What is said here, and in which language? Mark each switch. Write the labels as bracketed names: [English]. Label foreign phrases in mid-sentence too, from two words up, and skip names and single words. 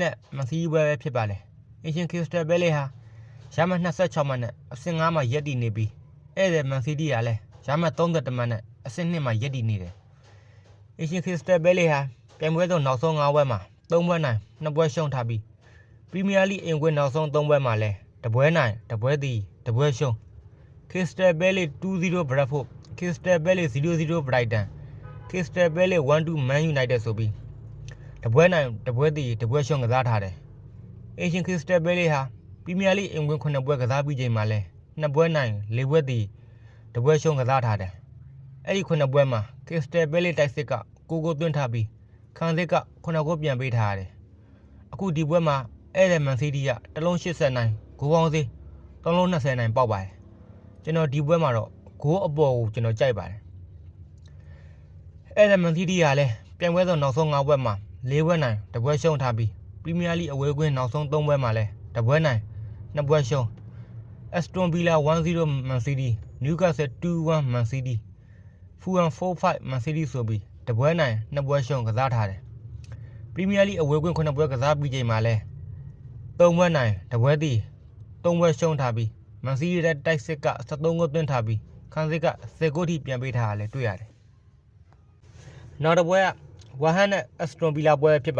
[Burmese] နဲ့မန်စီးတီးပွဲပဲဖြစ်ပါတယ်အေရှီ Crystal Palace ဟာရှာမ26မှတ်နဲ့အဆင့်5မှာရပ်တည်နေပြီးအဲ့ဒီမန်စီးတီးကလည်းရှာမ31မှတ်နဲ့အဆင့်2မှာရပ်တည်နေတယ်အေရှီ Crystal Palace ဟာပြိုင်ပွဲဆုံး နောက်ဆုံး5ပွဲမှာ3ပွဲနိုင်2ပွဲရှုံးထားပြီးပရီးမီးယားလိအင်္ဂွေနောက်ဆုံး3ပွဲမှာလည်းတပွဲနိုင်တပွဲသီးတပွဲရှုံး Crystal Palace 2-0 Bradford Crystal Palace 0-0 Brighton Crystal Palace 1-2 Man United ဆိုပြီးတပွဲနိုင်တပွဲသီးတပွဲရှုံးကစားထားတယ်။ Asian Crystal Palace ဟာပရီးမီးယားလိအင်္ဂွေ9ပွဲကစားပြီးချိန်မှာလည်း2ပွဲနိုင်4ပွဲသီးတပွဲရှုံးကစားထားတယ်။အဲ့ဒီ9ပွဲမှာ Crystal Palace တိုက်စစ်က9ဂိုးသွင်းထားပြီးခံစစ်က9ဂိုးပြန်ပေးထားရတယ်။အခုဒီပွဲမှာအဲ့ဒီ Man City ကတလုံး80နိုင်ဂိုးပေါင်းစေး3လုံး20နိုင်ပေါက်ပါတယ်။ကျွန်တော်ဒီပွဲမှာတော့ဂိုးအပေါ်ကိုကျွန်တော်ကြိုက်ပါတယ် အဲ့ဒါမန်စီးတီးကလည်းပြိုင်ပွဲဆုံးနောက်ဆုံး5ပွဲမှာ4ပွဲနိုင်တပွဲရှုံးထားပြီးပရီးမီးယားလိအဝေးကွင်းနောက်ဆုံး3ပွဲမှာလည်းတပွဲနိုင်2ပွဲရှုံး Aston Villa 1-0 Man City Newcastle 2-1 Man City Fulham 4-5 Man City ဆိုပြီးတပွဲနိုင်2ပွဲရှုံးကစားထားတယ်ပရီးမီးယားလိအဝေးကွင်း 9ပွဲကစားပြီးချိန်မှာလည်း3ပွဲနိုင်တပွဲသီး3ပွဲရှုံးထားပြီးမန်စီးတီးတိုက်စစ်က73ဂိုးသွင်းထားပြီးခံစစ်က10ဂိုးထိပြန်ပေးထားရလဲတွေ့ရတယ်နောက်တစ်ပွဲကဝါဟန်နဲ့အက်စတွန်ဗီလာပွဲဖြစ်